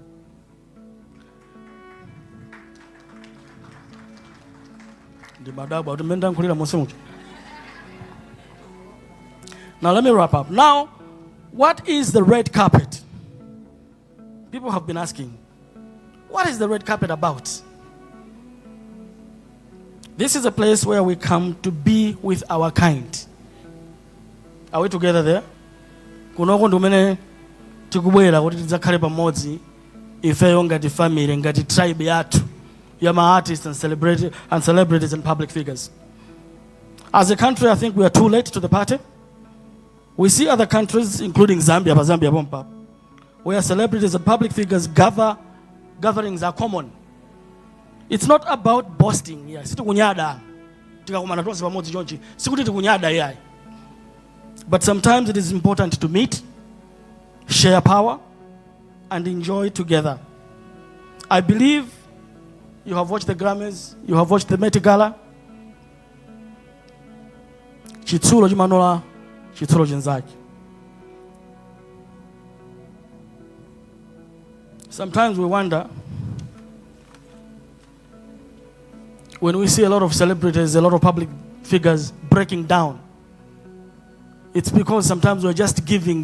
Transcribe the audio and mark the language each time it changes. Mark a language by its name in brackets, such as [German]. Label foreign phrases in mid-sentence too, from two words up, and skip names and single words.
[English] Now let me wrap up. Now, what is the red carpet? People have been asking, What is the red carpet about? This is a place where we come to be with our kind. Are we together there? [Nyanja] Kunoko ndumene tikubwera kuti tidzakhale pamodzi ifeyo ngati family, ngati tribe yathu yama [English] artists and celebrities and public figures. As a country, I think we are too late to the party. We see other countries, including Zambia, Bompa, where celebrities and public figures gatherings are common. It's not about boasting. Yeah, but sometimes it is important to meet, share power, and enjoy together. I believe you have watched the Grammys, you have watched the Met Gala. [Nyanja] Chitsulo jimanola, chitsulo jenzaki. [English] Sometimes we wonder, when we see a lot of celebrities, a lot of public figures breaking down, it's because sometimes we're just giving.